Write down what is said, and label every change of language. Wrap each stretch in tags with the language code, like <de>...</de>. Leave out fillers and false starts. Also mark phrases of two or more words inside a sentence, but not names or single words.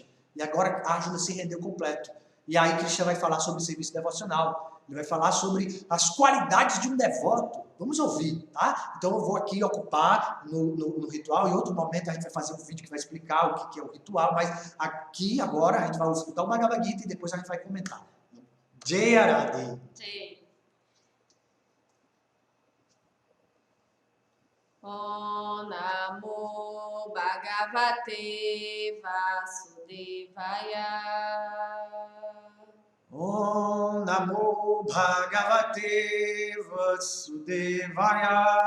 <pt>E agora Arjuna se rendeu completo. E aí Krishna vai falar sobre o serviço devocional, ele vai falar sobre as qualidades de um devoto. Vamos ouvir, tá? Então eu vou aqui ocupar no ritual, em outro momento a gente vai fazer um vídeo que vai explicar o que é o ritual, mas aqui agora a gente vai escutar o Bhagavad Gita e depois a gente vai comentar.</pt> <hi>जय आरती.</hi> <sa>ॐ नमो भगवते वासुदेवाय. ॐ नमो भगवते वासुदेवाय.</sa>